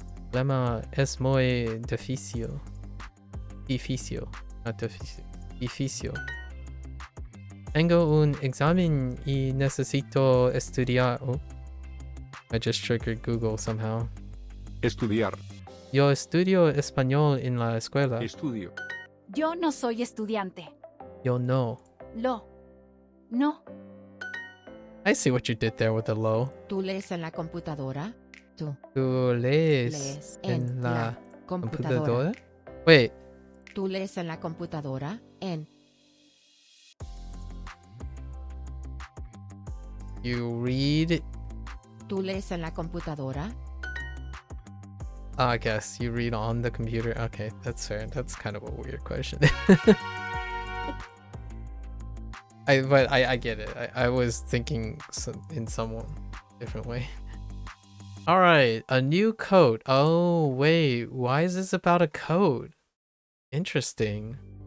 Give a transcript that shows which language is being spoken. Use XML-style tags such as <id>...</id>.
<es>Problema es muy difícil.</es> <en>Not</en> <es>difícil. Difícil. Tengo un examen y necesito estudiar.</es> <en>Oh, I just triggered Google somehow.</en> <es>Estudiar. Yo estudio español en la escuela. Estudio. Yo no soy estudiante. Yo no. No.</es> <en>I see what you did there with the low.</en> <es>¿Tú lees en la computadora? Tú lees en la computadora.</es> <en>Wait.</en> <es>¿Tú lees en la computadora?</es> <en>You read.</en> <es>¿Tú lees en la computadora?</es> <en>I guess you read on the computer. Okay, that's fair. That's kind of a weird question. But I get it. I was thinking in some different way. All right, a new coat. Oh wait, why is this about a coat? Interesting.</en>